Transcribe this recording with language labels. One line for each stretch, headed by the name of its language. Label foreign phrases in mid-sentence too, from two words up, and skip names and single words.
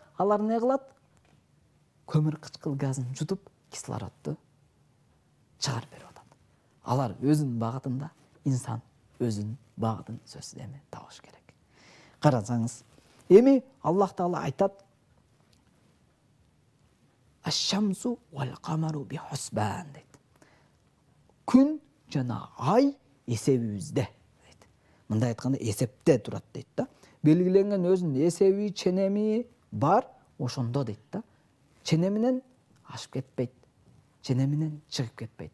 Kyrgyz: Алар эмне кылат? Көмүр кычкыл газын жутуп, кислородду чыгарып берип атат. Алар өзүнүн багытында, инсан өзүнүн багытын сөзсүз эми табыш керек. Карасаңыз, эми Аллах таала айтат:
Arabic: "الشمس والقمر بحسبان" дейт.
Kyrgyz: Күн жана ай эсебибизде дейт. Мындай айтканда эсепте турат дейт да. Белгиленген өзүнүн эсеби, ченеми бар, ошондо дейт да. Ченеминен ашып кетпейт, ченеминен чыгып кетпейт.